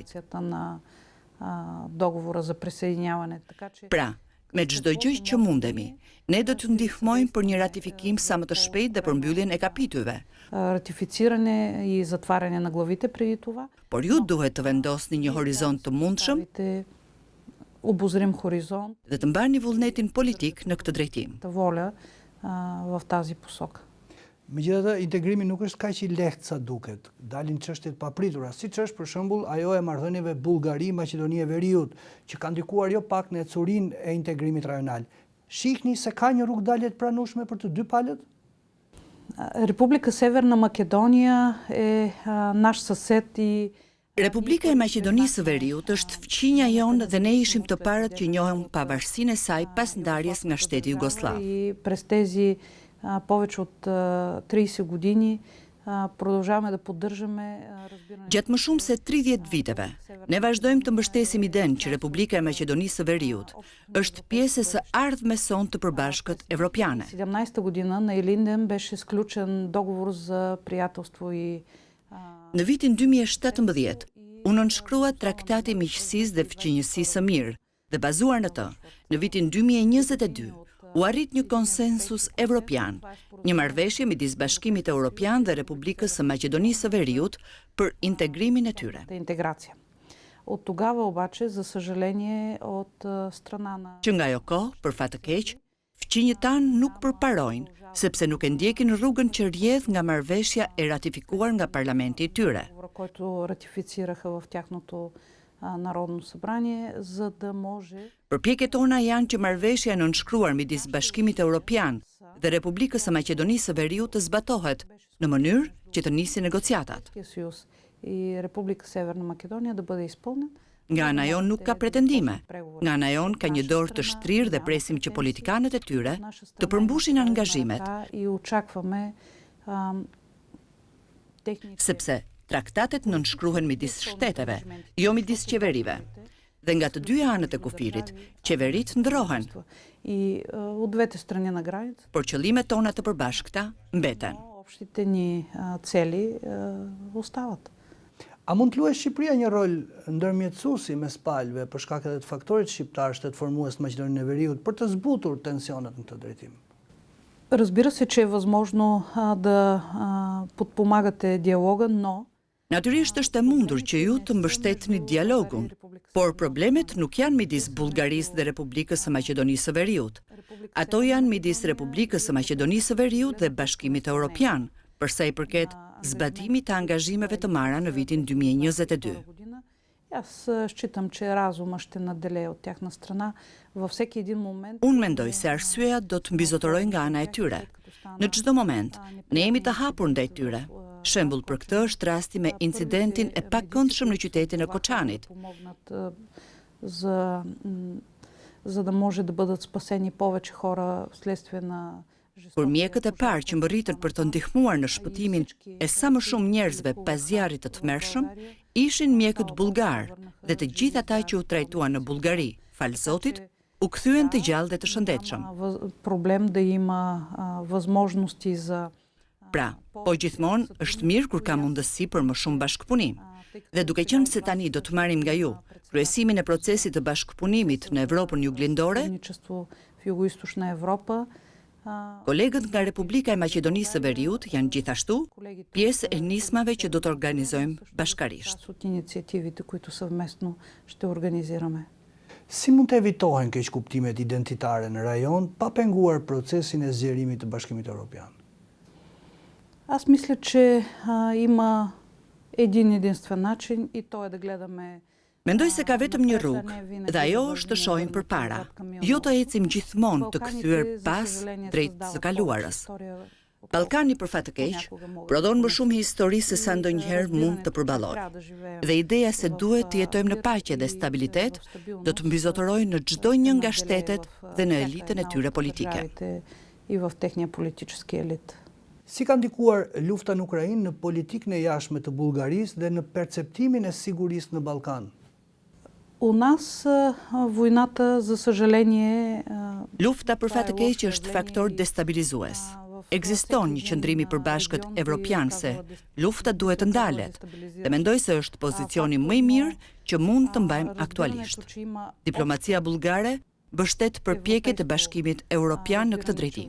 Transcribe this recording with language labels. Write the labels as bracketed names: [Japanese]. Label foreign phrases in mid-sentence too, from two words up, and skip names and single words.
[Bulgarian] на договора за присъединяване. Така че [Albanian] Pra, me çdo gjë që mundemi, ne do të ndihmojmë për një ratifikim sa më të shpejtë dhe për mbylljen e kapitujve. [Bulgarian] ратифициране и затваряне на главите преди това. [Albanian] Por ju duhet të vendosni një horizont të mundshëm [Bulgarian] Обозрим хоризонт, [Albanian] dhe të mbarni vullnetin politik në këtë drejtim. [Bulgarian] воля в тази посока. [Albanian] Megjithatë, integrimi nuk është kaq i lehtë sa duket. Dalin çështjet papritura, siç është për shembull ajo e marrëdhënieve Bullgari-Maqedoni e Veriut, që ka ndikuar jo pak në ecurinë e integrimit rajonal. Shihni se ka një rrugë dalje të pranueshme për të dy palët? [Bulgarian] Република Северна Македония е наш съсед и [Albanian] Republika e Maqedonisë së Veriut është fqinja jonë dhe ne ishim të parët që njohëm pavarësinë e saj pas ndarjes nga shteti Jugosllav. [Bulgarian] и през тези повече от 30 години продължаваме да поддържаме разбиране. [Albanian] Gjatë më shumë se 30 viteve, ne vazhdojmë të mbështesim idenë që Republika e Maqedonisë së Veriut është pjesë së ardhmes sonë të përbashkët evropiane. [Bulgarian] 17-та година на Илинден беше сключен договор за приятелство и [Albanian] Në vitin 2017, u nënshkrua Traktati i Miqësisë dhe Fqinjësisë së Mirë dhe bazuar në të, në vitin 2022, u arrit një konsensus evropian, një marrëveshje midis Bashkimit Evropian dhe Republikës së Maqedonisë së Veriut për integrimin e tyre. [Bulgarian] интеграция. От тогава обаче, за съжаление, от страна на [Albanian] Që nga ajo kohë, për fat të keq, fqinjët tanë nuk përparojnë, sepse nuk e ndjekin rrugën që rrjedh nga marrëveshja e ratifikuar nga parlamenti i tyre. [Bulgarian] който ратифицираха в тяхното Народно събрание, за да може [Albanian] Përpjekjet tona janë që marrëveshja e nënshkruar midis Bashkimit Evropian dhe Republikës së Maqedonisë së Veriut të zbatohet në mënyrë që të nisi negociatat. [Bulgarian] съюз и Република Северна Македония да бъде изпълнен. [Albanian] Nga ana jonë nuk ka pretendime. Nga ana jonë ka një dorë të shtrirë dhe presim që politikanët e tyre të përmbushin angazhimet, [Bulgarian] И очакваме техните [Albanian] sepse traktatet nënshkruhen midis shteteve, jo midis qeverive. Dhe nga të dy anët e kufirit, qeverit ndrohen, [Bulgarian] и от двете страни на граница. [Albanian] por qëllimet tona të përbashkëta mbeten. [Bulgarian] Общите ни цели остават. [Albanian] A mund të luajë Shqipëria një rol ndërmjetësuesi mes palëve për shkak edhe të faktorit shqiptar shtetformues të Maqedonisë e Veriut për të zbutur tensionet në këtë drejtim? [Bulgarian] Разбира се, че е възможно да подпомагате диалога, но [Albanian] Natyrisht është e mundur që ju të mbështetni dialogun, por problemet nuk janë midis Bullgarisë dhe Republikës së Maqedonisë së Veriut. Ato janë midis Republikës së Maqedonisë së Veriut dhe Bashkimit Evropian, për sa i përket zbatimit të angazhimeve të marra në vitin 2022. [Bulgarian] Аз считам, че разума ще наделее от тяхна страна във всеки един момент. [Albanian] Unë mendoj se arsyeja do të mbizotëroj nga ana e tyre, Në çdo moment, ne jemi të hapur ndaj tyre. Shembull për këtë është rasti me incidentin e pakëndshëm në qytetin e Koçanit. [Bulgarian] За да може да бъдат спасени повече хора вследствие на [Albanian] Kur mjekët e parë që mbërritën për të ndihmuar në shpëtimin e sa më shumë njerëzve pas zjarrit të tmerrshëm, ishin mjekët bullgar dhe të gjithë ata që u trajtuan në Bullgari, fal Zotit, u kthyen të gjallë dhe të shëndetshëm. [Bulgarian] Проблем да има възможности за [Albanian] Pra, po gjithmonë është mirë kur ka mundësi për më shumë bashkëpunim. Dhe duke qenë se tani do të marrim nga ju kryesimin e procesit të bashkëpunimit në Evropën Juglindore, [Bulgarian] в Югоизточна Европа. [Albanian] Kolegët nga Republika e Maqedonisë së Veriut janë gjithashtu pjesë e nismave që do të organizojmë bashkarisht. [Bulgarian] От инициативите, които съвместно ще организираме. [Albanian] Si mund të evitohen keqkuptimet identitare në rajon pa penguar procesin e zgjerimit të Bashkimit Evropian? [Bulgarian] Аз мисля, че има един единствен начин и то е да гледаме. [Albanian] Mendoj se ka vetëm një rrugë, dhe ajo është të shohim përpara, jo të ecim gjithmonë të kthyer pas drejt së kaluarës. Ballkani për fat të keq prodhon më shumë histori se sa ndonjëherë mund të përballojë. Dhe ideja se duhet të jetojmë në paqe dhe stabilitet do të mbyzotërojë në çdo një nga shtetet dhe në elitën e tyre politike. [Bulgarian] И в техния политически елит. [Albanian] Si ka ndikuar lufta në Ukrainë në politikën e jashtme të Bullgarisë dhe në perceptimin e sigurisë në Ballkan? [Bulgarian] У нас войната, за съжаление, [Albanian] Lufta për fat të keq është faktor destabilizues. Ekziston një qëndrim i përbashkët evropian se lufta duhet të ndalet dhe mendoj se është pozicioni më i mirë që mund të mbajmë aktualisht. Diplomacia bullgare mbështet përpjekjet e Bashkimit Evropian në këtë drejtim.